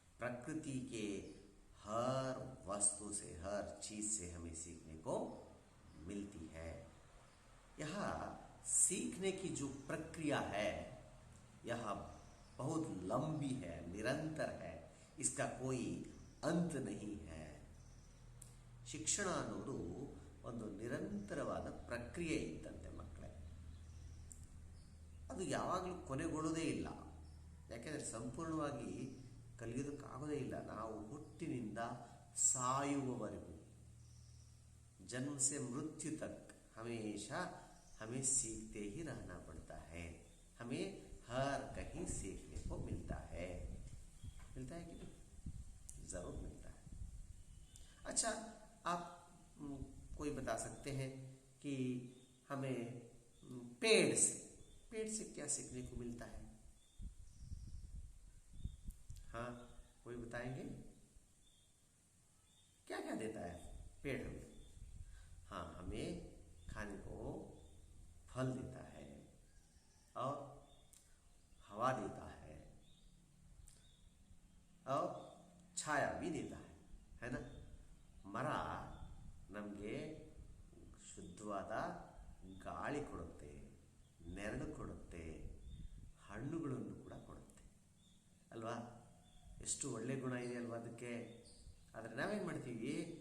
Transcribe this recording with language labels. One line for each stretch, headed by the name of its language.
Hindi: प्रकृति के हर वस्तु से, हर चीज से हमें सीखने को मिलती है। यह सीखने की जो प्रक्रिया है, यह बहुत लंबी है, निरंतर है, इसका कोई अंत नहीं है।
Kannada: ಶಿಕ್ಷಣ ಅನ್ನೋದು ಒಂದು ನಿರಂತರವಾದ ಪ್ರಕ್ರಿಯೆ ಇದ್ದಂತೆ ಮಕ್ಕಳೇ. ಅದು ಯಾವಾಗಲೂ ಕೊನೆಗೊಳ್ಳುವುದೇ ಇಲ್ಲ. ಯಾಕೆಂದರೆ ಸಂಪೂರ್ಣವಾಗಿ ಕಲಿಯೋದಕ್ಕಾಗೋದೇ ಇಲ್ಲ. ನಾವು ಹುಟ್ಟಿನಿಂದ ಸಾಯುವವರೆಗೂ,
Hindi: जन्म से मृत्यु तक हमेशा हमें सीखते ही रहना पड़ता है। हमें हर कहीं सीखने को मिलता है कि नहीं? जरूर मिलता है। अच्छा, आप कोई बता सकते हैं कि हमें पेड़ से क्या सीखने को मिलता है? हाँ, कोई बताएंगे? क्या क्या देता है पेड़ हमें? हाँ, हमें खाने को फल देता है और हवा देता है और छाया भी देता है ना?
Kannada: ಮರ ನಮಗೆ ಶುದ್ಧವಾದ ಗಾಳಿ ಕೊಡುತ್ತೆ, ನೆರಳು ಕೊಡುತ್ತೆ, ಹಣ್ಣುಗಳನ್ನು ಕೂಡ ಕೊಡುತ್ತೆ ಅಲ್ವಾ? ಎಷ್ಟು ಒಳ್ಳೆ ಗುಣ ಇದೆ ಅಲ್ವಾ ಅದಕ್ಕೆ. ಆದರೆ ನಾವೇನು ಮಾಡ್ತೀವಿ?